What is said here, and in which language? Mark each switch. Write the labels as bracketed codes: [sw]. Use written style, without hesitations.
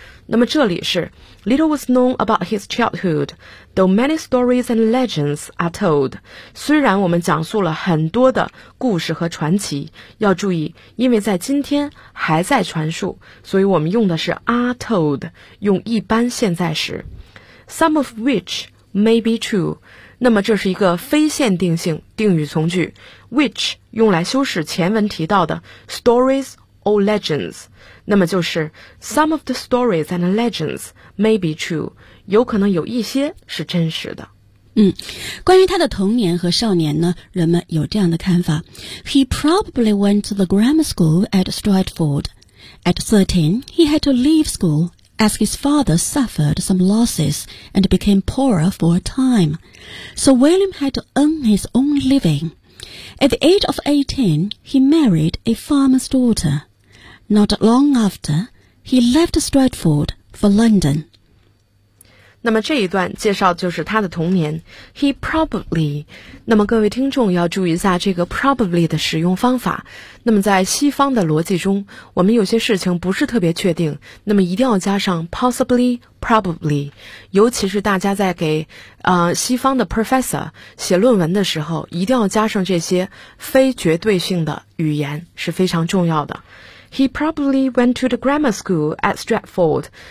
[zh] 那么这里是 [en] Little was known about his childhood, though many stories and legends are told. [zh] 虽然我们讲述了很多的故事和传奇，要注意，因为在今天还在传述，所以我们用的是 are told, 用一般现在时。 [en] Some of which may be true. [zh] 那么这是一个非限定性定语从句， which 用来修饰前文提到的 stories or legends。那么就是 [en] some of the stories and legends may be true， [zh] 有可能有一些是真实的。关于他的童年和少年呢，人们有这样的看法。 [en] He probably went to the grammar school at Stratford. At 13, he had to leave school as his father suffered some losses and became poorer for a time. So William had to earn his own living. At the age of 18, he married a farmer's daughter. Not long after, he left Stratford for London. [zh] 那么这一段介绍就是他的童年。 [en] He probably. [zh] 那么各位听众要注意一下这个 probably 的使用方法。那么在西方的逻辑中，我们有些事情不是特别确定，那么一定要加上 possibly, probably. 尤其是大家在给西方的 professor 写论文的时候，一定要加上这些非绝对性的语言是非常重要的。 [en] He probably went to the grammar school at Stratford.